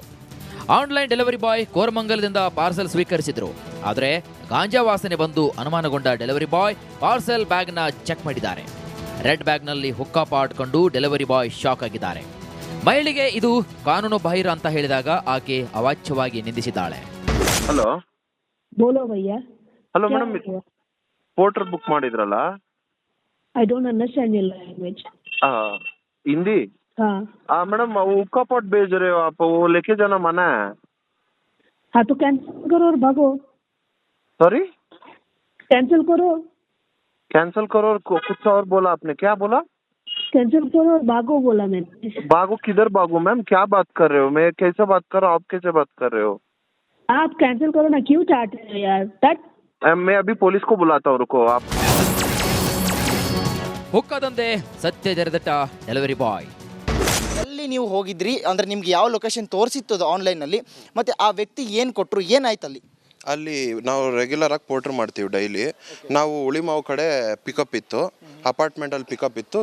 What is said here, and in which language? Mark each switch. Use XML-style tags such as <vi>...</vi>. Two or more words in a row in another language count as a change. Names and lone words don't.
<en>online delivery boy</en> <kn>ಕೋರಮಂಗಲದಿಂದ ಪಾರ್ಸೆಲ್ ಸ್ವೀಕರಿಸಿದ್ರು. ಆದರೆ ಗಾಂಜಾ ವಾಸನೆ ಬಂದು ಅನುಮಾನಗೊಂಡ</kn> <en>delivery boy</en> <kn>ಪಾರ್ಸೆಲ್ ಬ್ಯಾಗ್ನ ಚೆಕ್ ಮಾಡಿದ್ದಾರೆ. ರೆಡ್ ಬ್ಯಾಗ್ನಲ್ಲಿ</kn> <en>hookah pot</en> <kn>ಕೊಂಡು</kn> <en>delivery boy shock</en> <kn>ಆಗಿದ್ದಾರೆ. ಮಹಿಳೆಗೆ ಇದು ಕಾನೂನು ಬಾಹಿರ ಅಂತ ಹೇಳಿದಾಗ ಆಕೆ ಅವಾಚ್ಯವಾಗಿ ನಿಂದಿಸಿದ್ದಾಳೆ. ಹಲೋ</kn> <hi>बोलो भैया.</hi> <en>hello madam,</en> <kn>ಪೋರ್ಟರ್ ಬುಕ್ ಮಾಡಿದ್ರಲ್ಲ?</kn> <en>I don't understand your language.</en> <hi>हिंदी? हाँ मैडम वो</hi> <en>hookah pot</en> <hi>भेज रहे हो आप, वो लेके जाना मना है. हाँ तो कैंसिल करो और भागो. सॉरी? कैंसिल करो. कैंसिल करो और कुछ और बोला आपने, क्या बोला? कैंसिल करो और भागो बोला मैंने. भागो किधर भागो मैम, क्या बात कर रहे हो? मैं कैसे बात कर रहा हूँ, आप कैसे बात कर रहे हो? आप कैंसिल करो ना, क्यों चाहते हो यार? तट. मैं अभी पुलिस को बुलाता हूँ, रुको आप.</hi> <kn>ಹುಕ್ಕದಂತೆ ಸತ್ಯ ಜರೆದಟ್ಟ</kn> <en>delivery boy.</en> <kn>ಎಲ್ಲಿ ನೀವು ಹೋಗಿದ್ರಿ ಅಂದ್ರೆ ನಿಮ್ಗೆ ಯಾವ ಲೊಕೇಶನ್ ತೋರಿಸಿತ್ತು ಅದು ಆನ್ಲೈನಲ್ಲಿ, ಮತ್ತೆ ಆ ವ್ಯಕ್ತಿ ಏನು ಕೊಟ್ಟರು, ಏನಾಯ್ತು ಅಲ್ಲಿ? ಅಲ್ಲಿ ನಾವು ರೆಗ್ಯುಲರ್ ಆಗಿ ಪೋರ್ಟರ್ ಮಾಡ್ತೀವಿ ಡೈಲಿ. ನಾವು ಉಳಿಮಾವು ಕಡೆ ಪಿಕಪ್ ಇತ್ತು, ಅಪಾರ್ಟ್ಮೆಂಟಲ್ಲಿ ಪಿಕಪ್ ಇತ್ತು.</kn>